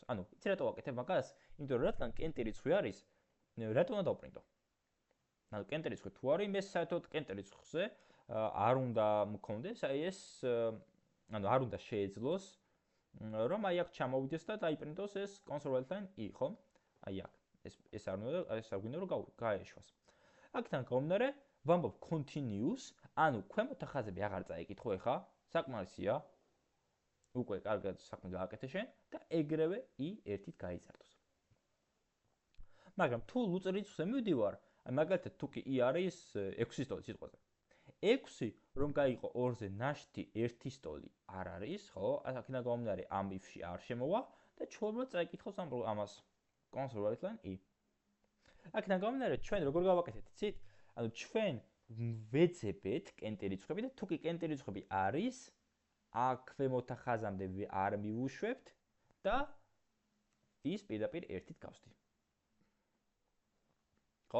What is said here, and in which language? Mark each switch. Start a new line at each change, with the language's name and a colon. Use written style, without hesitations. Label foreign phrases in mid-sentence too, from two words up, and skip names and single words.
Georgian: ანუ იცი რატო ვაკეთებ მაგას? იმიტომ რომ რადგან კენტი რიცხვი არის, რატო უნდა დავპრინტო? ანუ კენტი რიცხვი თუ არის, მე საერთოდ კენტი რიცხვზე არ უნდა მქონდეს, აი ეს ანუ არ უნდა შეეძლოს რომ აი აქ ჩამოვიდეს და დაიპრინტოს ეს
English: console write line i,
Georgian: ხო? აი აქ. ეს არ უნდა, ეს არ გვინდა რომ გაეშვას. აქთან გამომდინარე, ვამბობ continues, ანუ ქვემოთ ხაზები აღარ წაიკითხო ეხა, საკმარისია. უკვე კარგად საქმე გააკეთე შენ და ეგრევე i 1-ით გაიზარდოს. მაგრამ თუ ლუწ რიცხვზე მივდივარ, აი მაგალითად თუ კი i არის 6-ის ტოლი სიტყვაზე. 6 რომ გაიყო 2-ზე ნაშთი 1-ის ტოლი არ არის, ხო? აქედან გამომდინარე ამ if-ში არ შემოვა და ჩვეულებრივ წაიკითხავს ამას
English: console write line i.
Georgian: აქედან გამომდინარე ჩვენ როგორ გავაკეთეთ, იცით? ანუ ჩვენ ვეძებეთ კენტი რიცხვები და თუ კი კენტი რიცხვები არის, აქ ქვემოთ ხაზამდე არ მივუშვებთ და ის პირდაპირ ერთით გავსდი. ხო?